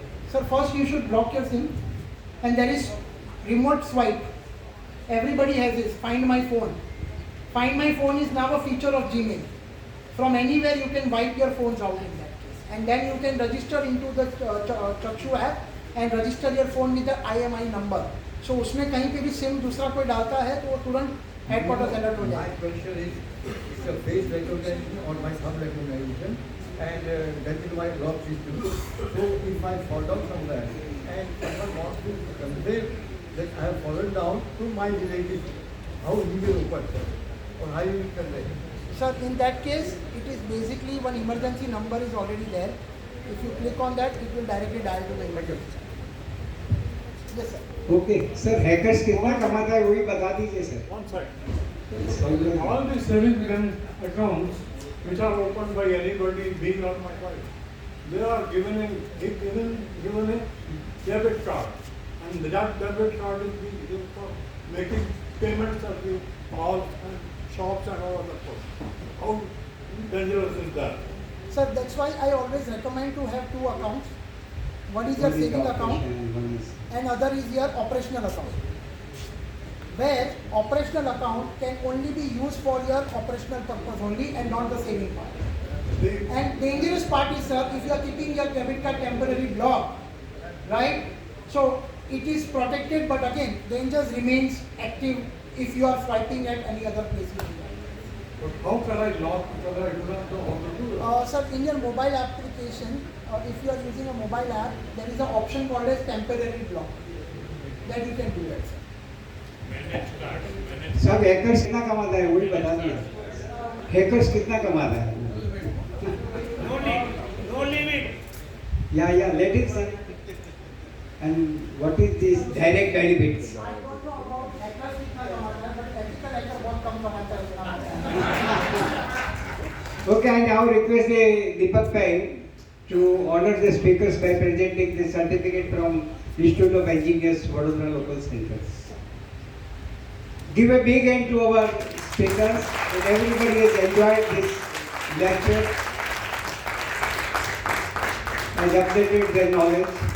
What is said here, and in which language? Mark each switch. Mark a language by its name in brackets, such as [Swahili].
[English] Sir, first you should block your SIM, and there is remote swipe. Everybody has this. Find my phone. Find My Phone is now a feature of Gmail. From anywhere you can wipe your phones out in that case. And then you can register into the Chakshu app and register your phone with the IMI number. [Hindi] So उसमें कहीं पे भी SIM दूसरा कोई डालता है तो वो तुरंत हेडक्वार्टर्स अलर्ट हो [English] My [Hindi] जाए. [English] question is, it's a face recognition or my thumb recognition, and that is my lock system. So if I fall down somewhere and someone wants to complain that I have fallen down to my relative, how he will open, sir? Or how he will convey? Sir, in that case, it is basically one emergency number is already there. If you click on that, it will directly dial to the emergency. Yes, sir. [Hindi] Okay sir, hackers कितना कमाता है वही बता दीजिए sir. [English] One side. All the savings bank accounts which are opened by anybody being not my wife, they are given a debit card, and that debit card is being used for making payments at the malls and shops and all other places. How dangerous is that? Sir, that's why I always recommend to have two accounts. One is your saving account and other is your operational account. Where operational account can only be used for your operational purpose only and not the saving part. And dangerous part is, sir, if you are keeping your debit card temporarily blocked, right? So it is protected, but again, dangers remains active if you are swiping at any other place. But how can I lock because I do not know how to do that? Sir, in your mobile application, if you are using a mobile app, there is an option called as temporary block. That you can do that, sir. [Hindi] सब hackers कितना कमाता है वही बता दीजिए. Hackers कितना कमाता है? [English] No limit. Yeah, let it sir. And what is this direct benefits? I don't know about hackers [Hindi] कितना कमाता है, [English] but ethical hacker [Hindi] बहुत कम कमाता है उतना कमाता है. [English] Okay, I now request Deepak Bhai to honor the speakers by presenting the certificate from Institute of Engineers, Vadodara Local Centers. Give a big hand to our speakers, and everybody has enjoyed this lecture and updated their knowledge.